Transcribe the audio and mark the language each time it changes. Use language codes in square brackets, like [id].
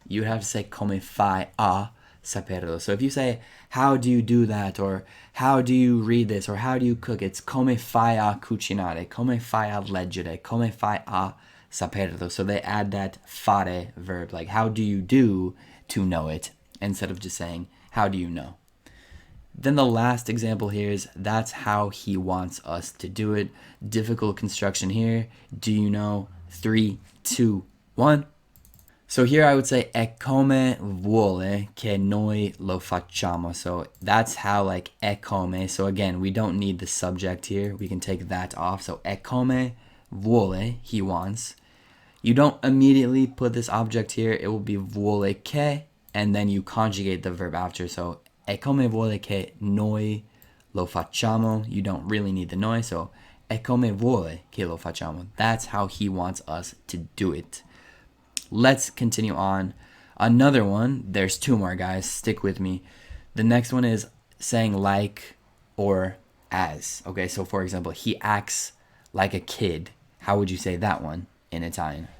[en] You have to say [it] come fai a saperlo. [en] So if you say how do you do that, or how do you read this, or how do you cook, it's [it] come fai a cucinare, come fai a leggere, come fai a saperlo. [en] So they add that fare verb, like how do you do to know it, instead of just saying how do you know. Then the last example here is that's how he wants us to do it. Difficult construction here. Do you know? 3, 2, 1. So here I would say [it] è come vuole che noi lo facciamo. [en] So that's how, like [it] è come. [en] So again, we don't need the subject here. We can take that off. So [it] è come vuole, [en] he wants. You don't immediately put this object here. It will be [it] vuole che, [en] and then you conjugate the verb after. [it] So è come vuole che noi lo facciamo. [en] You don't really need the noi. [it] So è come vuole che lo facciamo. [en] That's how he wants us to do it. Let's continue on. Another one, there's 2 more, guys. Stick with me. The next one is saying like or as. Okay, so for example, he acts like a kid. How would you say that one in Italian?